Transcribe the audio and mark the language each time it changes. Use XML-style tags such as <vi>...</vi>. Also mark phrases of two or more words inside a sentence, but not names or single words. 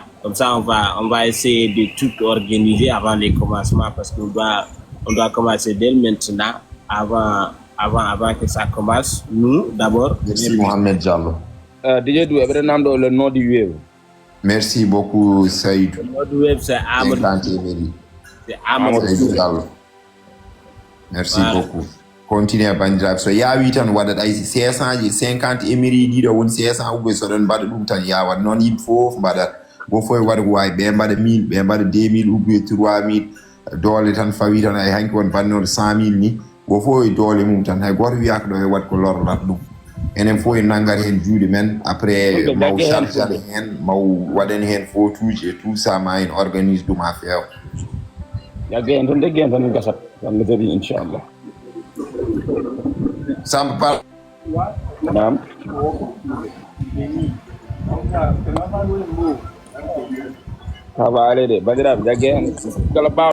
<fr>Comme ça, on va essayer de tout organiser avant les commencements parce qu'on doit commencer dès maintenant, avant que ça commence. Nous, d'abord. Merci Mohamed Diallo. DJ Dou, le nom du Wave. Merci beaucoup Saïdou. Le nom du Wave, c'est Amadou. Saïdou Diallo. Merci beaucoup.</fr> <ff>Continuez bandiraɓe so yaawi tan waɗat ay 550 émiri ɗiɗo woni 500 uɓe soɗon mbaɗa ɗum tan yawat noon yimɓe fof mbaɗat go fof waɗa ko wawi ɓe mbaɗa 1000 ɓe mbaɗa 2000 uɓe 3000 doole tan fawi tan ay hanki won bannoɗo 100 000 ni go fof e doole mum tan hay goto wiyaka ɗo e waɗ ko lorrat ɗum enen fof en nangat hen juuɗe men après maw chargeade hen maw waɗen hen photuji</ff> <fr>et tout ça</fr> <ff>ma en organise ɗum ha feewa yagge en tan degge en tan gasat Allah jaɓi inchallah Samba Par naam ka ba ale de bandiraɓe jagge en kala</ff>